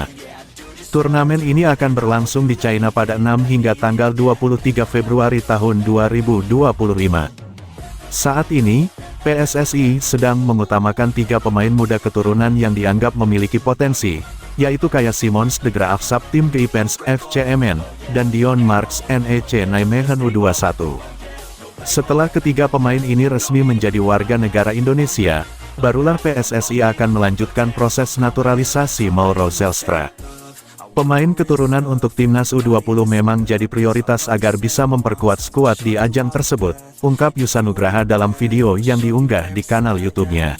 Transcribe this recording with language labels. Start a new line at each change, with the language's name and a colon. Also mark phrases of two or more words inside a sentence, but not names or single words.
Indonesian: Turnamen ini akan berlangsung di China pada 6 hingga tanggal 23 Februari tahun 2025. Saat ini, PSSI sedang mengutamakan 3 pemain muda keturunan yang dianggap memiliki potensi, yaitu Kaya Simons de Graaf Sap tim Geipens FCMN, dan Dion Marks NEC Nijmegen U21. Setelah ketiga pemain ini resmi menjadi warga negara Indonesia, barulah PSSI akan melanjutkan proses naturalisasi Mauro Zylstra. Pemain keturunan untuk timnas U20 memang jadi prioritas agar bisa memperkuat skuad di ajang tersebut, ungkap Yusanugraha dalam video yang diunggah di kanal YouTube-nya.